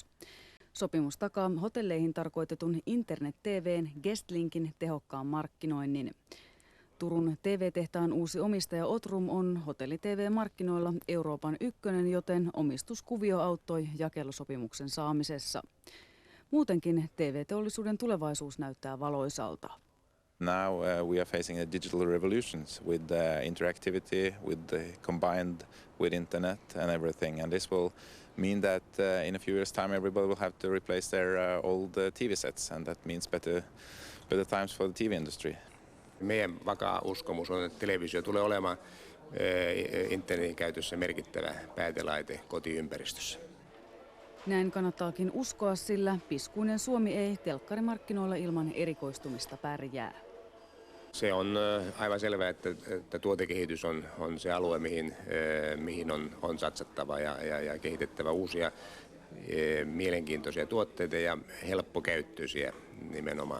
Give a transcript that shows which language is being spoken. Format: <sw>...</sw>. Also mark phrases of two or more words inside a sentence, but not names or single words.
<fi>Sopimus takaa hotelleihin tarkoitetun internet-TV:n Guestlinkin tehokkaan markkinoinnin. Turun TV-tehtaan uusi omistaja Otrum on hotelli-TV-markkinoilla Euroopan ykkönen, joten omistuskuvio auttoi jakelusopimuksen saamisessa. Muutenkin TV-teollisuuden tulevaisuus näyttää valoisalta.</fi> <en>Now we are facing a digital revolution with interactivity, combined with internet and everything. And this will mean that in a few years' time everybody will have to replace their old TV sets, and that means better times for the TV industry.</en> <fi>Meidän vakaa uskomus on, että televisio tulee olemaan internetin käytössä merkittävä päätelaite kotiympäristössä. Näin kannattaakin uskoa, sillä piskuinen Suomi ei telkkarimarkkinoilla ilman erikoistumista pärjää. Se on aivan selvää, että tuotekehitys on se alue, mihin on satsattava ja kehitettävä uusia mielenkiintoisia tuotteita ja helppokäyttöisiä nimenomaan.</fi>